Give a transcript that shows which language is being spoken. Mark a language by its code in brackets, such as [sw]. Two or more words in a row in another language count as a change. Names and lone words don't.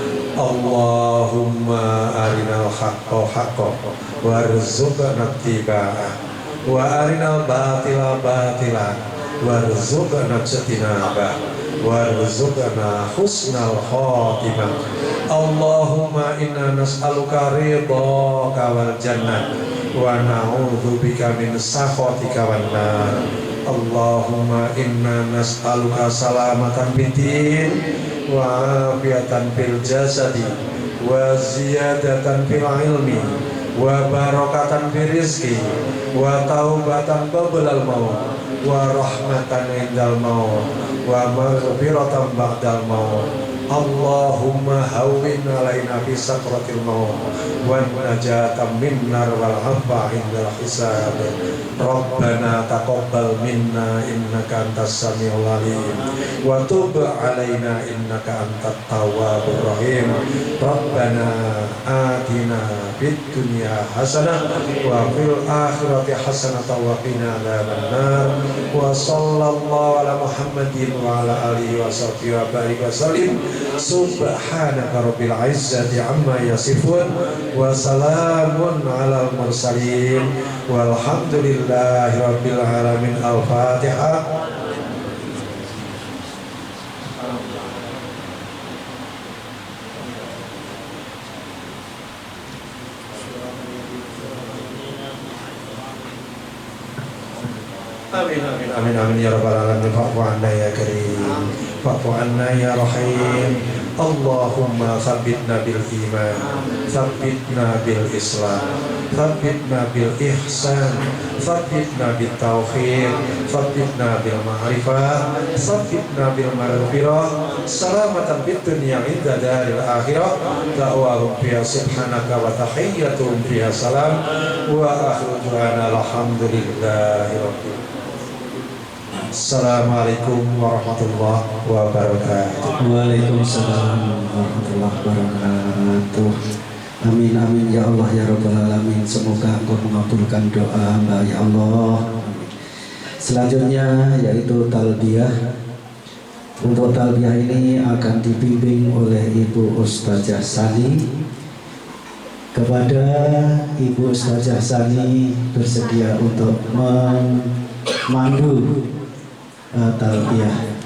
[ar] اللهم أرنا الحق حقا وارزقنا اتباعه وأرنا الباطل باطلا وارزقنا اجتنابه وارزقنا حسن الخاتمة. اللهم إنا نسألك رضاك والجنة ونعوذ بك من سخطك والنار. اللهم إنا نسألك سلامة في الدين وعافية في الجسد وزيادة في العلم وبركة في الرزق وتوبة قبل الموت ورحمة عند الموت ومغفرة بعد الموت. اللهم هون علينا في سكرات الموت ونجاة من النار والعفو عند الحساب. ربنا تقبل منا إنك أنت السميع العليم وتب علينا إنك أنت التواب الرحيم. ربنا آتنا في الدنيا حسنة وفي الآخرة حسنة وقنا عذاب النار. وصلى الله على محمد وعلى آله وصحبه وبارك وسلم. سبحانك رب العزة عما يصفون وسلام على المرسلين والحمد لله رب العالمين. الفاتحة. آمين آمين آمين آمين يا رب العالمين. فاعف عنا يا كريم، فاعف عنا يا رحيم. اللهم ثبتنا بالإيمان، ثبتنا بالإسلام، ثبتنا بالإحسان، ثبتنا بالتوحيد، ثبتنا بالمعرفة، ثبتنا بالمغفرة. سلامة في الدنيا عند دار الآخرة. دعواهم فيها سبحانك وتحيتهم فيها سلام وآخر دعانا الحمد لله رب. السلام عليكم ورحمة الله وبركاته. وعليكم السلام ورحمة الله وبركاته. آمين آمين يا الله يا رب العالمين. [id] Semoga Engkau mengabulkan doa hamba [ar] يا الله. [id] Selanjutnya yaitu talbiyah. Untuk talbiyah ini akan dibimbing oleh Ibu Ustazah Sani. Kepada Ibu Ustazah Sani bersedia untuk memandu talbiyah.